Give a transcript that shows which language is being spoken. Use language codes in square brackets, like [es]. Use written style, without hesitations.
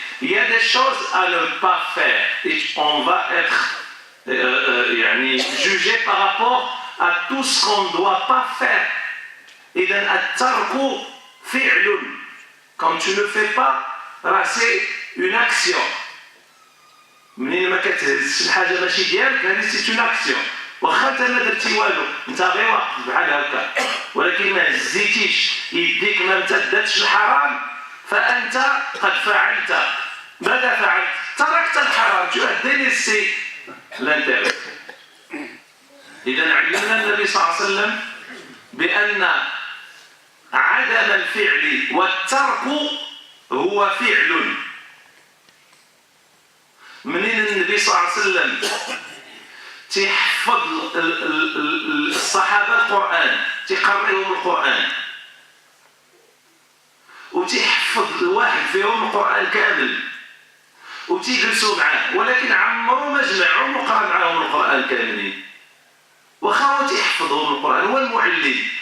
[fr] Il y a des choses à ne pas faire et on va être jugé par rapport à tout ce qu'on ne doit pas faire. [ar] إذن الترك فعل. [fr] Quand tu ne fais pas, c'est une action. [ar] منين ما كتهز شي حاجه ماشي ديالك هذه [fr] سي اون اكسيون. [ar] واخا انت ما درتي والو، انت غير واقف بحال هكا، ولكن ما هزيتيش يديك، ما امتدتش الحرام، فانت قد فعلت. ماذا فعلت؟ تركت الحرام. [fr] tu as délaissé l'intérêt. [ar] إذا علمنا النبي صلى الله عليه وسلم بأن عدم الفعل والترك هو فعل. منين النبي صلى الله عليه وسلم تيحفظ الصحابة القرآن، تيقرئهم القرآن، وتيحفظ الواحد فيهم القرآن كامل وتيجلسوا معاه، ولكن عمرو ما جمعهم وقرأ معاهم القرآن كاملين، وخاو تيحفظهم القرآن هو المعلم.